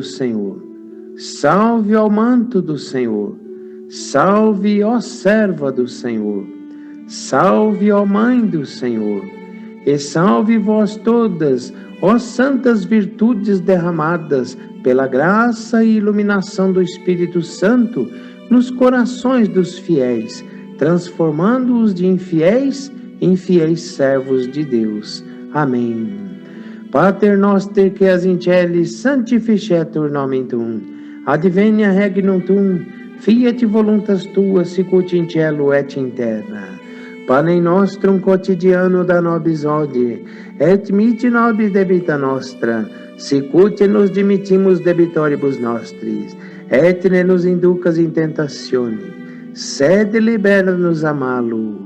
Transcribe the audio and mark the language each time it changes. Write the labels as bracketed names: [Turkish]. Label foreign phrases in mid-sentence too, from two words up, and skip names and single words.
[Portuguese] Senhor, salve ao manto do Senhor, salve, ó serva do Senhor, salve, ó mãe do Senhor, e salve vós todas, ó santas virtudes derramadas pela graça e iluminação do Espírito Santo nos corações dos fiéis, transformando-os de infiéis em fiéis servos de Deus. Amém. [Latin] Pater noster qui es in celis, sanctificetur nomen tuum, advenia regnum tuum, fiat voluntas tua, sicut in cielo et in terra. Panem nostrum quotidiano da nobis hodie, et mitte nobis debita nostra, sicut nos dimittimus debitoribus nostris, et ne nos inducas in tentatione, sed libera-nos a malo.